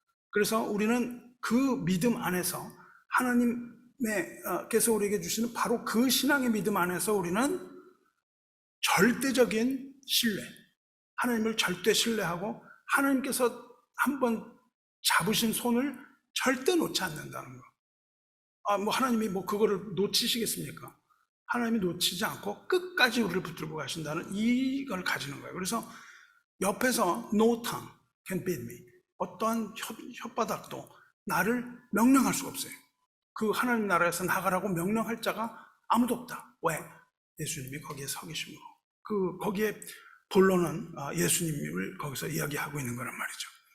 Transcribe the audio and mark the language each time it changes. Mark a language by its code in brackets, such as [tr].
[ko] 그래서 우리는 그 믿음 안에서 하나님께서 우리에게 주시는 바로 그 신앙의 믿음 안에서 우리는 절대적인 신뢰, 하나님을 절대 신뢰하고 하나님께서 한번 잡으신 손을 절대 놓지 않는다는 거. 하나님이 그거를 놓치시겠습니까? 하나님이 놓치지 않고 끝까지 우리를 붙들고 가신다는 이걸 가지는 거예요. 그래서 옆에서 [en] no tongue can beat me. [ko] 어떠한 혓바닥도 나를 명령할 수가 없어요. 그 하나님 나라에서 나가라고 명령할 자가 아무도 없다. 왜? 예수님이 거기에 서 계심으로. 거기에 본론은 예수님을 거기서 이야기하고 있는 거란 말이죠.